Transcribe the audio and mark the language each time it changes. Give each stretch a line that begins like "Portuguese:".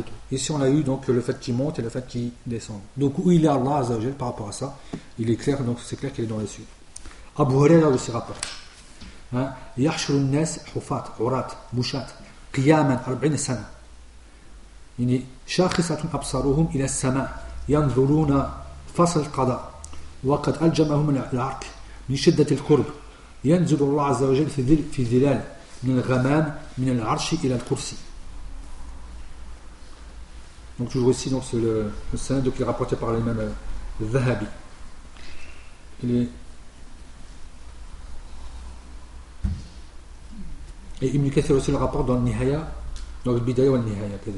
French: Ici on a eu donc le fait qu'il monte et le fait qu'il descend. Donc où il est Allah Azza wa Jalla par rapport à ça, il est clair, donc c'est clair qu'il est dans les cieux. Abu Huraira aussi rapporte.
Arabic: يحشر الناس حفاة عراة مشاة قياما 40 سنة يعني شاخصة أبصارهم إلى السماء ينظرون فصل القضاء وقد ألجمهم العرق من شدة الكرب ينزل الله عز وجل في ظلال من الغمام من العرش إلى الكرسي.
French: Donc toujours ici, donc c'est le sein qui est rapporté par l'imam Zahabi. Et Ibn Kathir aussi le rapport dans le Nihaya, dans le Bidaya ou le Nihaya.